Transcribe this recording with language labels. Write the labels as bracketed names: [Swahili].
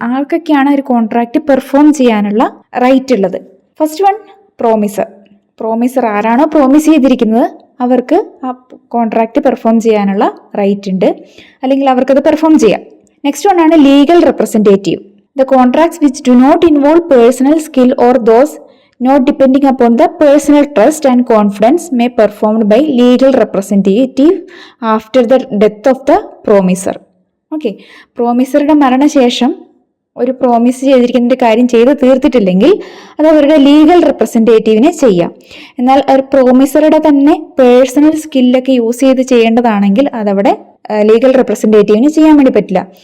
[Malayalam] ആർക്കൊക്കെയാണ് ഒരു contract perform ചെയ്യാനുള്ള റൈറ്റ് ഉള്ളത്? ഫസ്റ്റ് വൺ, പ്രോമിസർ ആരാണോ പ്രോമിസ് ചെയ്തിരിക്കുന്നത് അവർക്ക് ആ കോൺട്രാക്ട് പെർഫോം ചെയ്യാനുള്ള റൈറ്റ് ഉണ്ട്, അല്ലെങ്കിൽ അവർക്കത് പെർഫോം ചെയ്യാം. നെക്സ്റ്റ് വൺ ആണ് legal representative. [English] The contracts which do not involve personal skill or those not depending upon the personal trust and confidence may performed by legal representative after the death of the promiser. [Malayalam] Okay, പ്രോമിസറുടെ മരണശേഷം ഒരു promise ചെയ്തിരിക്കുന്ന കാര്യം ചെയ്ത് തീർത്തിട്ടില്ലെങ്കിൽ അത് അവരുടെ legal റെപ്രസെൻറ്റേറ്റീവിനെ ചെയ്യാം. എന്നാൽ ഒരു പ്രോമിസറുടെ തന്നെ പേഴ്സണൽ സ്കില്ലൊക്കെ യൂസ് ചെയ്ത് ചെയ്യേണ്ടതാണെങ്കിൽ അതവിടെ ലീഗൽ റെപ്രസെൻറ്റേറ്റീവിന് ചെയ്യാൻ വേണ്ടി പറ്റില്ല.